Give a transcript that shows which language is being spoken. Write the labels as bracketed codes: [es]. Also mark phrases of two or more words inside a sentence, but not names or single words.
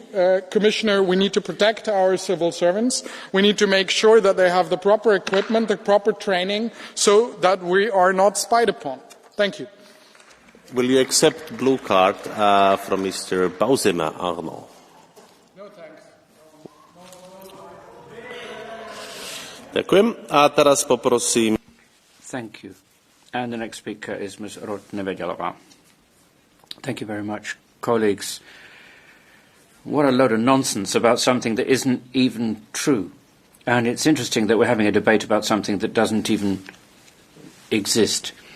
[en] Commissioner, we need to protect our civil servants. We need to make sure that they have the proper equipment, the proper training, so that we are not spied upon. Thank you. Will you accept blue card from Mr. Bausema Arno? No, thanks. [sk] Ďakujem. A teraz poprosím. [en] Thank you. And the next speaker is Ms. Rod-Neveďalová. Thank you very much. Colleagues, what a load of nonsense about something that isn't even true. And it's interesting that we're having a debate about something that doesn't even exist.